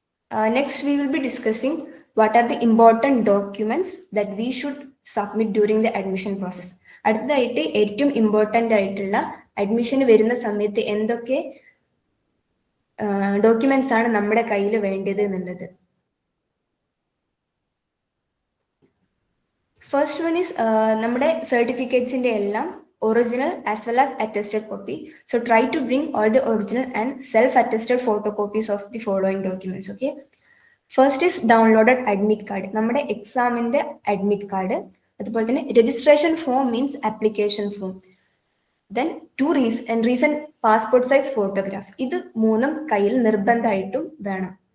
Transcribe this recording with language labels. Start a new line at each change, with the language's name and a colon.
English: Next we will be discussing what are the important documents that we should submit during the admission process.
Malayalam: അടുത്തതായിട്ട് ഏറ്റവും important ആയിട്ടുള്ള അഡ്മിഷന് വരുന്ന സമയത്ത് എന്തൊക്കെ ഡോക്യുമെന്റ്സ് ആണ് നമ്മുടെ കയ്യിൽ വേണ്ടത് എന്നുള്ളത്.
English: first one is
Malayalam: നമ്മുടെ സർട്ടിഫിക്കറ്റ്സിന്റെ എല്ലാം
English: original as well as attested copy. So try to bring all the original and self-attested photocopies of the following documents. Okay. First is downloaded admit card.
Malayalam: നമ്മുടെ എക്സാമിന്റെ അഡ്മിറ്റ് കാർഡ്, അതുപോലെ തന്നെ registration form means application form, then recent passport size photograph. ഇത് മൂന്നും കയ്യിൽ നിർബന്ധമായിട്ടും വേണം.